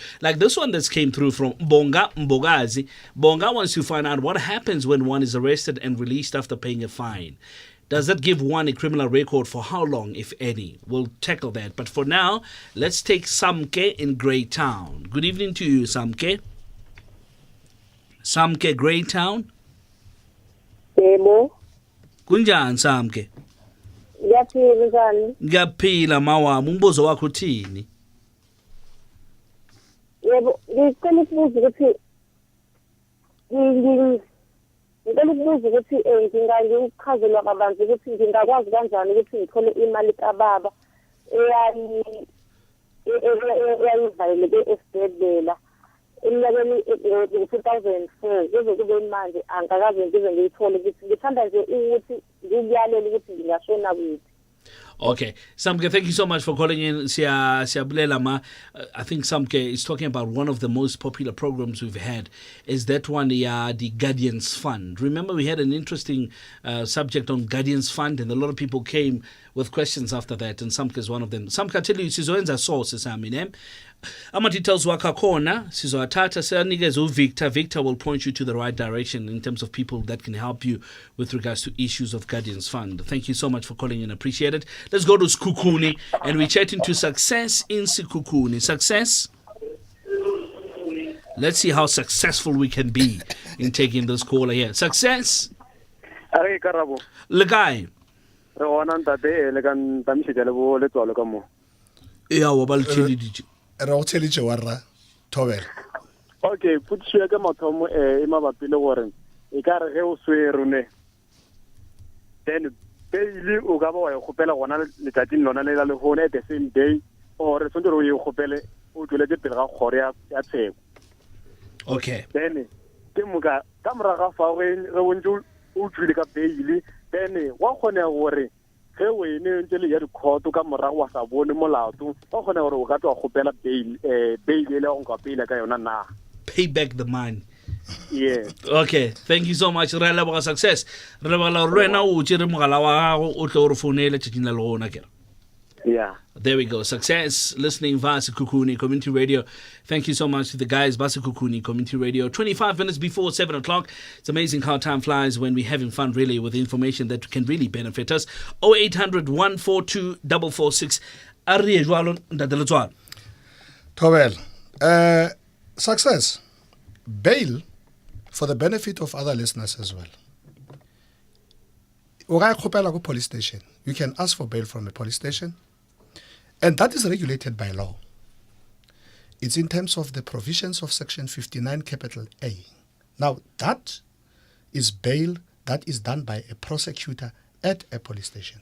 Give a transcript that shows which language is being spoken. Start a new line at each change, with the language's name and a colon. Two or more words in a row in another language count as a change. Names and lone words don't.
English: Like this one that's came through from Bonga Mbogazi. Bonga wants to find out what happens when one is arrested and released after paying a fine. Does that give one a criminal record for how long, if any? We'll tackle that. But for now, let's take Samke in Greytown. Good evening to you, Samke. Samke, Greytown.
Zulu: Yebo. Kunjani Samke? Ngiyaphila njani? Ngiyaphila mawami, umbuzo wakho uthini? Yebo, ngicela ukubuza ukuthi ngicela ukubuza ukuthi ngingalichazelwa kabanzi ukuthi ngingakwazi kanjani ukuthi ngithole imali kababa eyayivaleleke esibhedlela eminyakeni ngo-2004 kuze kube manje angakaze ngize ngiyithole ukuthi ngithanda nje ukuthi ngikuyalela ukuthi ngingashona kuphi.
English: Okay, Samke, thank you so much for calling in.
Xhosa: Siyabulela ma.
English: I think Samke is talking about one of the most popular programs we've had. Is that one, the Guardians Fund? Remember, we had an interesting subject on Guardians Fund, and a lot of people came with questions after that, and Samke is one of them. Samke, I tell you, sizoenza sources,
Zulu: ama-details wakho akhona sizowathatha siyanikeze uVictor.
English: Victor will point you to the right direction in terms of people that can help you with regards to issues of Guardians Fund. Thank you so much for calling in. Appreciate it. Let's go to Sekhukhune and we're chatting to Success in Sekhukhune. Success? Let's see how successful we can be in taking this caller here. Success? Hey, Karabo. Le guy. Yeah,
Northern Sotho: re o tšhelitše warra Thobela. Okay, putšwe ke mathomo e mabapi le gore e ka re ge o swerone then pele o ka ba wa ikgopela gona letšatšing lona le la lehone
English: at the same day
Northern Sotho: or sonte re o ikgopele o tšweletse pele ga kgoro ya tsheko.
English: Okay.
Northern Sotho: Then ke moka ka moraga fa ge o ntse o tšwile ka bail then wa kgona gore ge o ene ntse le ya dikhoto ka morago wa sa bone molato wa kgona gore o ka tswa gopela bail le go ka bail ka yona na
English: pay back the money. Yeah. Okay, thank you so much.
Northern Sotho: Re leboga Success. Re leboga re wena o tšere mogala wa gago o tle o re founele tšatšing la lona kere.
English: Yeah. There we go. Success listening via Sekhukhune Community Radio. Thank you so much to the guys, Sekhukhune Community Radio. 25 minutes before 7 o'clock. It's amazing how time flies when we're having fun, really, with information that can really benefit us. 0800 142 446. Thobela. Success. Bail, for the benefit of other listeners as well.
Northern Sotho: O ga ikgopela go police station.
English: You can ask for bail from a police station. And that is regulated by law. It's in terms of the provisions of Section 59, capital A. Now, that is bail that is done by a prosecutor at a police station.